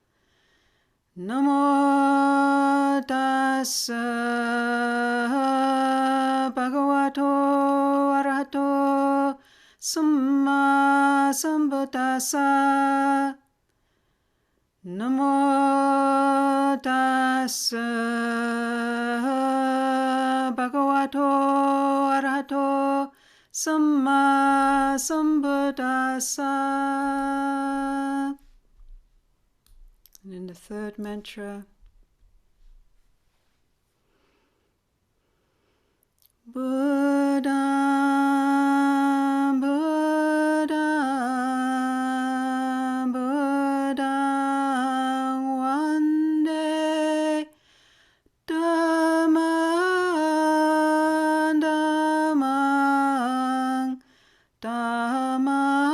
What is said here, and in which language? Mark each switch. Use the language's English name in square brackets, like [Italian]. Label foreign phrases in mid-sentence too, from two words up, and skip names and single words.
[Pali] Namo tassa bhagavato arahato samma sambuddhassa. Namo tassa bhagavato arahato Samma Sambuddhassa. [English] And in the third mantra, Buddha, Buddha, Buddha, one day, Dharma, Dharma, Dharma,